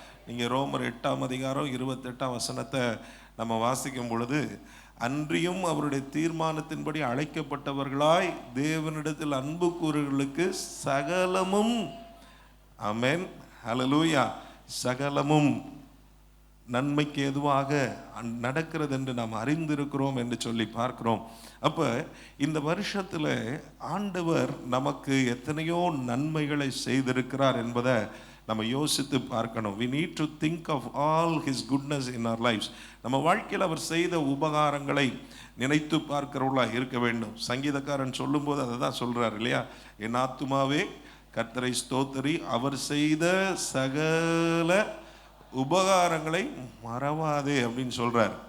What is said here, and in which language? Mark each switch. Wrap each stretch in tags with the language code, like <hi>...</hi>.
<ta>நீங்கள் ரோமர் 8ஆம் அதிகாரம் 28ஆம் வசனத்தை நம்ம வாசிக்கும் பொழுது, அன்றியும் அவருடைய தீர்மானத்தின்படி அழைக்கப்பட்டவர்களாய் தேவனிடத்தில் அன்பு கூறுகளுக்கு சகலமும், ஆமென், ஹல்லேலூயா, சகலமும் நன்மைக்கு எதுவாக நடக்கிறது என்று நாம் அறிந்திருக்கிறோம் என்று சொல்லி பார்க்கிறோம். அப்போ இந்த வருஷத்தில் ஆண்டவர் நமக்கு எத்தனையோ நன்மைகளை செய்திருக்கிறார் என்பதை நம்ம யோசித்து பார்க்கணும்.</ta> <en>we need to think of all his goodness in our lives.</en> <ta>நம்ம வாழ்க்கையில் அவர் செய்த உபகாரங்களை நினைத்து பார்க்கிறவர்களாக இருக்க வேண்டும். சங்கீதக்காரன் சொல்லும்போது அதை தான் சொல்கிறார் இல்லையா? என் ஆத்துமாவே கர்த்தரை ஸ்தோத்திரி, அவர் செய்த சகல உபகாரங்களை மறவாதே அப்படின்னு சொல்கிறார்.</ta>